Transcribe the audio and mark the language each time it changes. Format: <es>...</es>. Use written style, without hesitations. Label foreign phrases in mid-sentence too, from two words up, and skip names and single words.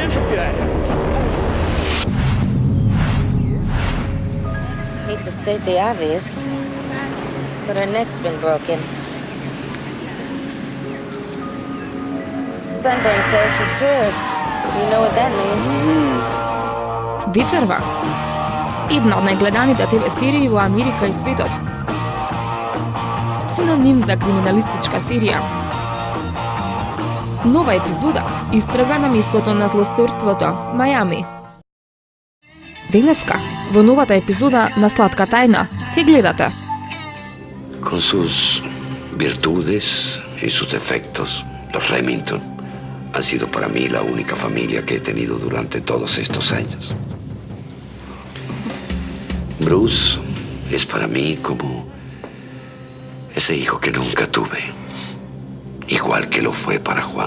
<en>Let's get out of here. Hate to state the obvious, but her neck's been broken. Sunburn says she's tourist. You know what that means.</en> <mk>Вечерва. Една од најгледаните ТВ серии во Америка и светот. Синоним за криминалистичка серија. Нова епизода истрага на местото на злосторството, Мајами. Денеска, во новата епизода на Сладка тајна, ке гледате.</mk> <es>Con sus virtudes y sus defectos, los Remington han sido para mí la única familia que he tenido durante todos estos años. Bruce es para mí como ese hijo que nunca tuve, igual que lo fue para Juan.</es>